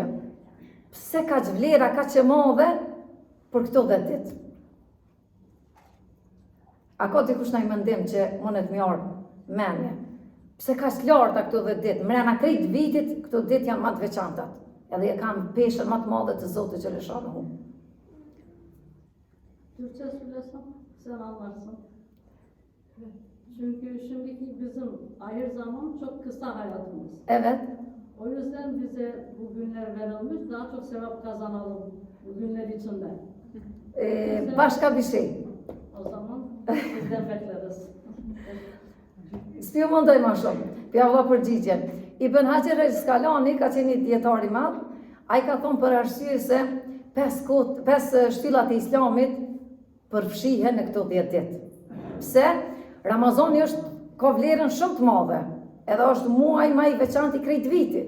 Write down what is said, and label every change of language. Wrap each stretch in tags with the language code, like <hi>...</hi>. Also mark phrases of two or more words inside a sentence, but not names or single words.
<sq>Pse ka vlera kaq e madhe për këto 10 ditë? A ka dikush në i mendim që mundet më ardhë menje? Pse ka larta këto 10 ditë? Mrena krejt vitit, këto ditë janë më të veçantat. Edhe e kanë peshën më të madhe të Zotit xhaleshanuhu.</sq> <tr>Türkçe söylesem sen anlarsın. Çünkü şimdiki bizim ahir zaman çok kısa hayatımız. Evet. O yüzden bize bu günler verilmiş, daha çok sevap kazanalım bu günler içinde. Başka bir şey. O zaman sizden bekleriz.</tr> <sq>S'pi u mundoj më shumë, pja vëlla përgjigjen. Ibn Hajar el-Asqalani ka qenë një dietar i madh, ai ka thonë për arsye se 5 shtyllat e Islamit përfshihen në këto 10 ditë. Pse? Ramazani ka vlerën shumë të madhe, edhe është muaj më i veçantë i krejt vitit.</sq>